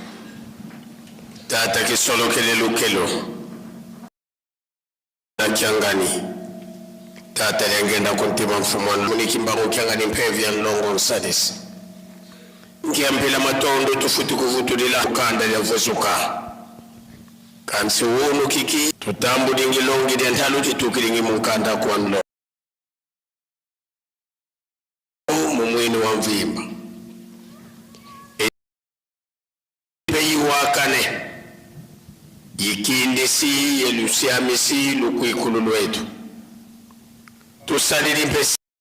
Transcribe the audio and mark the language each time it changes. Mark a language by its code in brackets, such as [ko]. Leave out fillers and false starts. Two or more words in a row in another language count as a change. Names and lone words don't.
[kg] tata kisolo kelelo kelo na kiangani tata lengenda kuntima mfumwana munikimbango kiangani mpevi ya longo sadis ngiambila matondo tufuti kuvutulila kanda ya vozuka kansi wonu kiki tutambu dingi longi dentalo titukilingi mukanda kwa nlo mumwini wa mvimba peyi wakane yikindi si yelusiami si lukuikulu lwetu tusalili mpesi